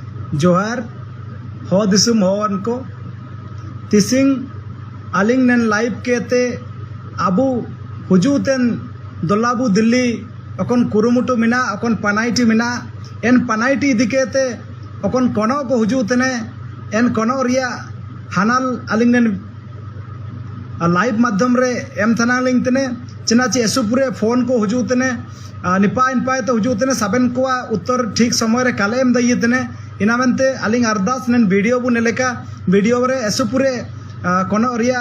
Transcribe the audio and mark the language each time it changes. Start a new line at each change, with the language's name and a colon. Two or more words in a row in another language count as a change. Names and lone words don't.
Ho: जोहार हो दिसुम होवन को तिसिंग अलिंग नन लाइव केते अबू हुजूतेन दोलाबू दिल्ली अकोन कुरुमुटु मिना अकोन पनाइटी मिना एन पनाइटी इदिकेते अकोन कोनो को हुजूतने एन कोनो रिया हानाल अलिंग नन लाइव माध्यम रे एम थाना लिंग तने चिनाची एसुपुरे फोन को हुजूतने निपाय निपाय तो हुजूतने सबन को उत्तर ठीक समय रे कालेम दयतने इनामंते अलिंग अरदास नन वीडियो बु नेलेका वीडियो रे एसुपुरे कोनो रिया